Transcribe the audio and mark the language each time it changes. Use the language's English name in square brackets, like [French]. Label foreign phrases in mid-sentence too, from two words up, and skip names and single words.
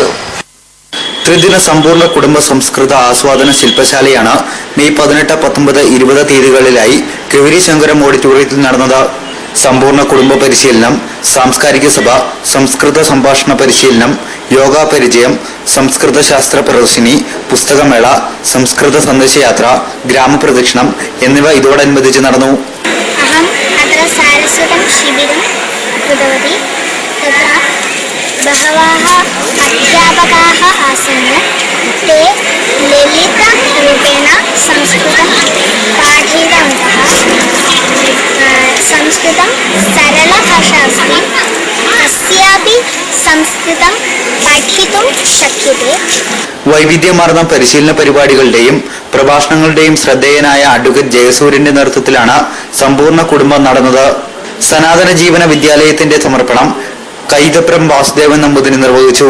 [Malayalam] ത്രിദിന സമ്പൂർണ്ണ കുടുംബ സംസ്കൃത ആസ്വാദന ശില്പശാലയാണ് മെയ് 18, 19, 20 തീയതികളിലായി ഗൗരി ശങ്കരം ഓഡിറ്റോറിയത്തിൽ നടന്നത്. സമ്പൂർണ്ണ കുടുംബ പരിശീലനം, സാംസ്കാരിക സഭ, സംസ്കൃത സംഭാഷണ പരിശീലനം, യോഗാ പരിചയം, സംസ്കൃത ശാസ്ത്ര പ്രദർശിനി, പുസ്തകമേള, സംസ്കൃത സന്ദേശയാത്ര, ഗ്രാമപ്രദക്ഷിണം എന്നിവ ഇതോടനുബന്ധിച്ച് നടന്നു. [Sanskrit] बहवः अध्यापकाः आसन्. ते ललितरूपेण संस्कृतं पाठितवन्तः. संस्कृतं सरलभाषा अस्ति. अस्यापि संस्कृतं പഠിത്തും ശക്യത്തെ. [Malayalam] വൈവിധ്യമാർന്ന പരിശീലന പരിപാടികളുടെയും പ്രഭാഷണങ്ങളുടെയും ശ്രദ്ധേയനായ അഡ്വക്കേറ്റ് ജയസൂര്യന്റെ നേതൃത്വത്തിലാണ് സമ്പൂർണ്ണ കുടുംബം നടന്നത്. സനാതന ജീവന വിദ്യാലയത്തിന്റെ സമർപ്പണം കൈതപ്രം വാസുദേവൻ നമ്പൂതിരി നിർവഹിച്ചു.